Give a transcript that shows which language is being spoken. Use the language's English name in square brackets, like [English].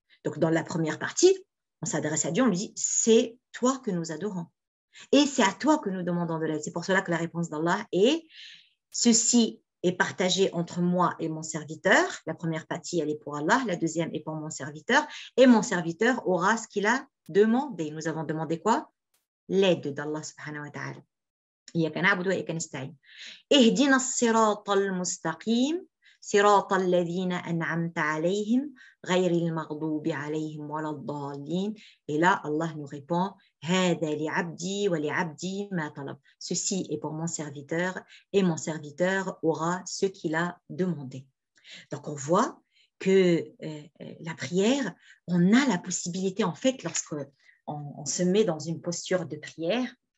[French] Donc, dans la première partie, on s'adresse à Dieu, on lui dit c'est toi que nous adorons et c'est à toi que nous demandons de l'aide. C'est pour cela que la réponse d'Allah est ceci est partagé entre moi et mon serviteur. La première partie, elle est pour Allah, la deuxième est pour mon serviteur et mon serviteur aura ce qu'il a demandé. Nous avons demandé quoi? L'aide d'Allah subhanahu wa ta'ala. [Arabic] إياك نعبد وإياك نستعين اهدنا الصراط المستقيم صراط الذين أنعمت عليهم غير المغضوب عليهم ولا الضالين. [French] Et là, Allah nous répond [Arabic] هذا لعبدي ولعبدي ما طلب. [French] Ceci est pour mon serviteur et mon serviteur aura ce qu'il a demandé. Donc on voit que la prière, on a la possibilité en fait lorsqu'on se met dans une posture de prière,